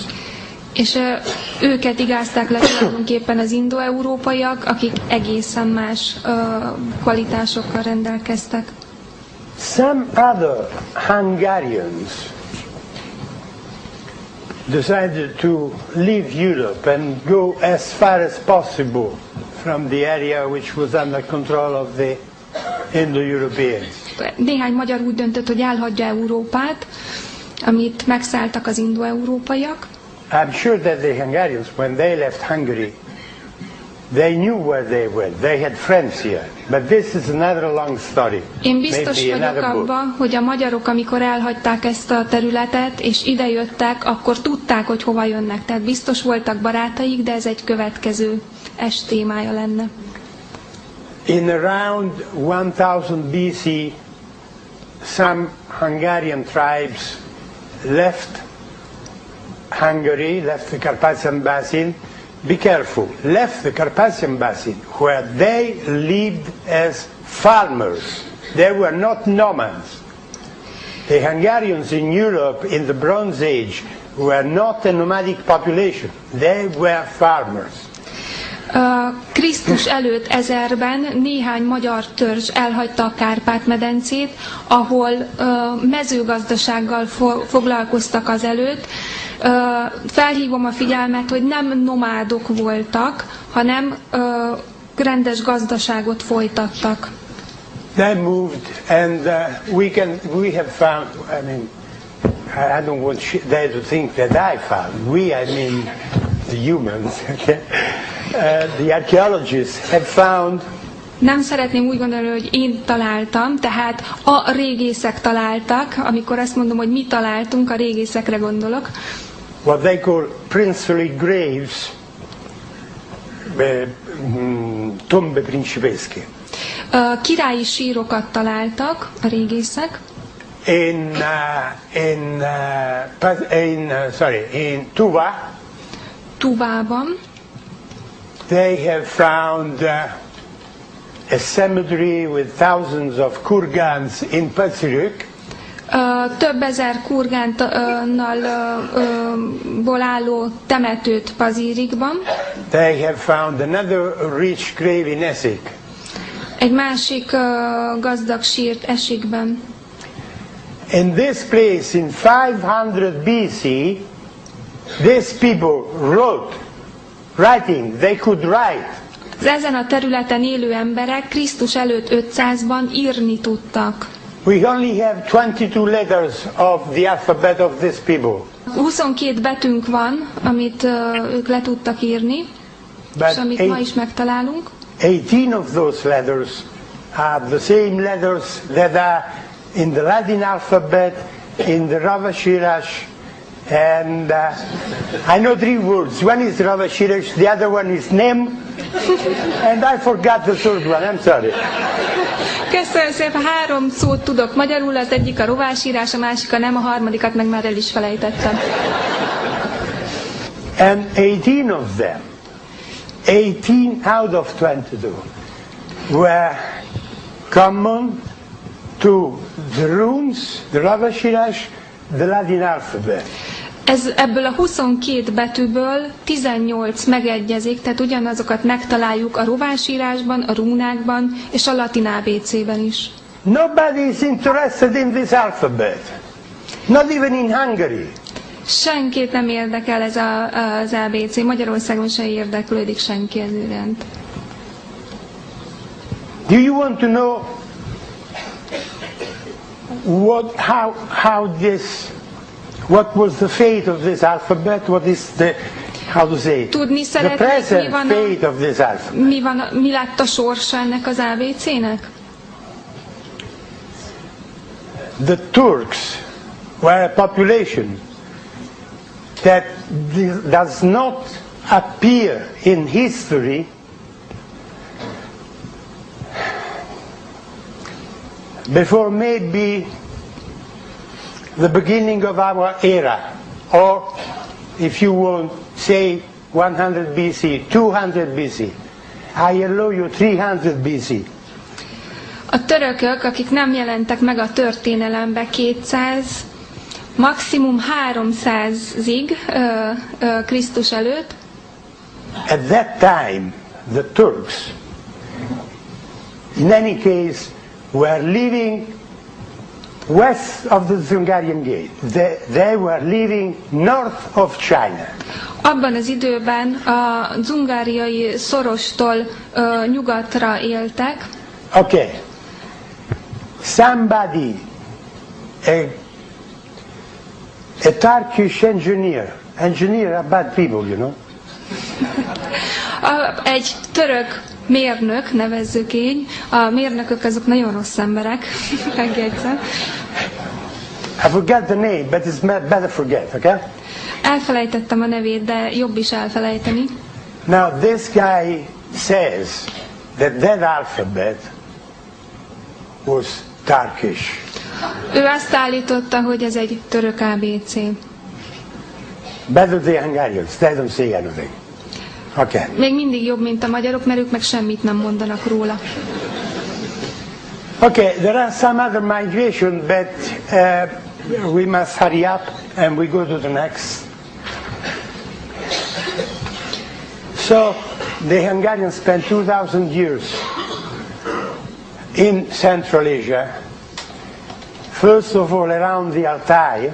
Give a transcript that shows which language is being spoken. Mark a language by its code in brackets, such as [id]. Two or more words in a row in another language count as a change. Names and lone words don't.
[hu] És őket igázták le tulajdonképpen az indo-európaiak, akik egészen más kvalitásokkal rendelkeztek. [en] Some other Hungarians decided to leave Europe and go as far as possible from the area which was under control of the Indo-Europeans. [hu] Néhány magyar úgy döntött, hogy elhagyja Európát, amit megszálltak az indo-európaiak. [en] I'm sure that the Hungarians, when they left Hungary, they knew where they went. They had friends here. But this is another long story. [hu] Én biztos Maybe vagyok [en] another book. [hu] abban, hogy a magyarok, amikor elhagyták ezt a területet, és idejöttek, akkor tudták, hogy hova jönnek. Tehát biztos voltak barátaik, de ez egy következő témája lenne. [en] In around 1000 BC, some Hungarian tribes left Hungary, left the Carpathian Basin. Be careful, left the Carpathian Basin, where they lived as farmers. They were not nomads. The Hungarians in Europe in the Bronze Age were not a nomadic population. They were farmers. [hu] Krisztus előtt 1000-ben néhány magyar törzs elhagyta a Kárpát-medencét, ahol mezőgazdasággal foglalkoztak azelőtt. Felhívom a figyelmet, hogy nem nomádok voltak, hanem rendes gazdaságot folytattak. [en] They moved, and we have found. I mean, I don't want they to think that I found. We, I mean, the humans. Okay? The archaeologists have found. [hu] Nem szeretném úgy gondolni, hogy én találtam, tehát a régészek találtak. Amikor azt mondom, hogy mi találtunk, a régészekre gondolok. [en] What they call princely graves, [it] tombe principesche. [hu] Királyi sírokat találtak a régészek. [en] In Tuva. [hu] Tuvában. [en] They have found a cemetery with thousands of kurgans in Pacific. [hu] Több ezer kurgánból álló temetőt Pazírikban. [en] They have found another rich grave in Essex. [hu] Egy másik gazdag sírt Ességben. [en] In this place in 500 BC, these people writing, they could write. [hu] Ezen a területen élő emberek Krisztus előtt 500-ban írni tudtak. [en] We only have 22 letters of the alphabet of these people. [hu] 22 betűnk van, amit ők le tudtak írni, és amit ma is megtalálunk. [en] 18 of those letters are the same letters that are in the Latin alphabet, in the Ravashirash, and I know 3 words. One is Ravashirash, the other one is Nem, and I forgot the third one. I'm sorry. [hu] Köszönöm szépen, 3 szót tudok magyarul, az egyik a rovásírás, a másik a nem, a harmadikat meg már el is felejtettem. [en] And 18 of them, 18 out of 22, were common to the runes, the Ravashirash, the Latin alphabet. [hu] Ebből a 22 betűből 18 megegyezik, tehát ugyanazokat megtaláljuk a rovásírásban, a rúnákban és a latin ABC-ben is. [en] Nobody is interested in this alphabet, not even in Hungary. [hu] Senkit nem érdekel ez az ABC, Magyarországon sem érdeklődik senki ez iránt. [en] Do you want to know what was the fate of this alphabet? What is the, how to say, [hu] Tudni the szeretnék, [en] present fate of this alphabet? [hu] mi lett a sorsa ennek az ABC-nek? [en] The Turks were a population that does not appear in history before maybe the beginning of our era, or if you want, say 100 BC, 200 BC. I allow you 300 BC. [hu] A törökök, akik nem jelentek meg a történelembe 200, maximum 300-ig Krisztus előtt. [en] At that time, the Turks, in any case, were living west of the Zungarian Gate. They were living north of China. [hu] Abban az időben a dzungáriai szorostól nyugatra éltek. [en] Okay. Somebody, a Turkish engineer are bad people, you know. [hu] Egy török mérnök, nevezzük így, a mérnökök azok nagyon rossz emberek, megjegyzem. [en] I forgot the name, but it's better forget, okay? [hu] Elfelejtettem a nevét, de jobb is elfelejteni. [en] Now this guy says that alphabet was Turkish. [hu] Ő azt állította, hogy ez egy török ABC. [en] Better the Hungarians, they don't say anything. Okay. [hu] Még mindig jobb, mint a magyarok, mert ők meg semmit nem mondanak róla. [en] Okay, there are some other migration, but we must hurry up and we go to the next. So, the Hungarians spent 2,000 years in Central Asia, first of all around the Altai.